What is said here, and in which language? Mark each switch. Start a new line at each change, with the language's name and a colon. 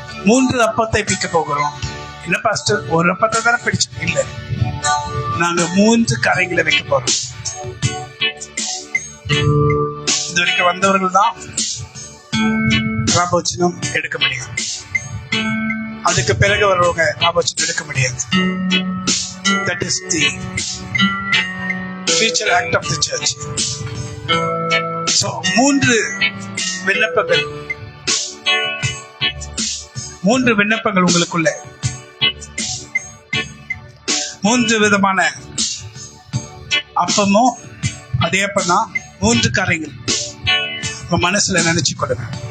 Tamil: 3 அப்பத்தை பிக்க போகிறோம். இல்ல பாஸ்டர், ஒரு அப்பத்தை தானே பிடிச்சோம்? இல்ல, நாங்க 3 காரியங்களை வைக்க போறோம். இது வரைக்கும் வந்தவர்கள் தான் ராபோச்சனம் எடுக்க முடியும். அதுக்கு பிறகு வருவங்க ராபோச்சனம் எடுக்க முடியாது.
English: That is the future act of the church.
Tamil: So 3 விண்ணப்பங்கள், 3 விண்ணப்பங்கள் உங்களுக்குள்ள, 3 விதமான அப்பமும் அதே அப்பதான் 3 காரியங்கள் உங்க மனசுல நினைச்சு கொடுங்க.